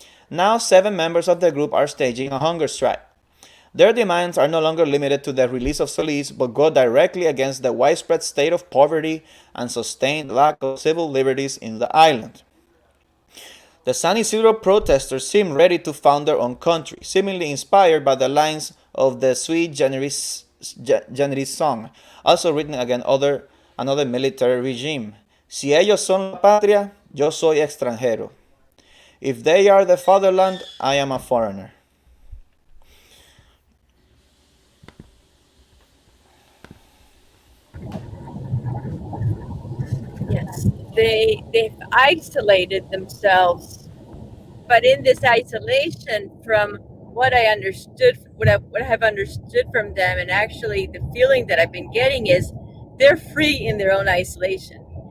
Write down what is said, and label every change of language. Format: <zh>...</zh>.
<en>Now 7 members of the group are staging a hunger strike. Their demands are no longer limited to the release of Solis, but go directly against the widespread state of poverty and sustained lack of civil liberties in the island. The San Isidro protesters seem ready to found their own country, seemingly inspired by the lines of the Sui Generis song, also written against another military regime.</en> <es>Si ellos son la patria, yo soy extranjero.</es> <en>If they are the fatherland, I am a foreigner. Yes, they've isolated themselves, but in this isolation, from what I understood, what I have understood from them, and actually the feeling that I've been getting is they're free in their own isolation.</en>